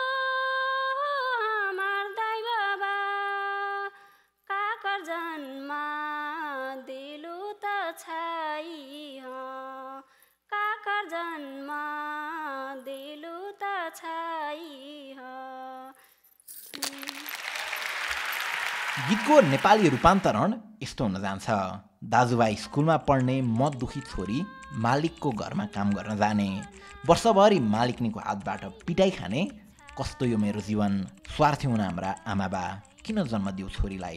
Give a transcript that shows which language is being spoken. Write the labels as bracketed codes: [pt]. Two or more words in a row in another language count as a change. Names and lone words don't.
[mai] हमार दाइ बाबा, काकर जन्मा दिलु त छाई हो, काकर जन्मा दिलु त छाई हो। [ne] गीतको नेपाली रूपान्तरण यस्तो हुन जान्छ। दाजुभाइ स्कुलमा पढ्ने मत दुखी छोरी मालिकको घरमा काम गर्न जाने, वर्षभरि मालिकनीको हातबाट पिटाइ खाने, कस्तो यो मेरो जीवन, स्वार्थी हुन हाम्रा आमाबा, किन जन्म दियो छोरीलाई।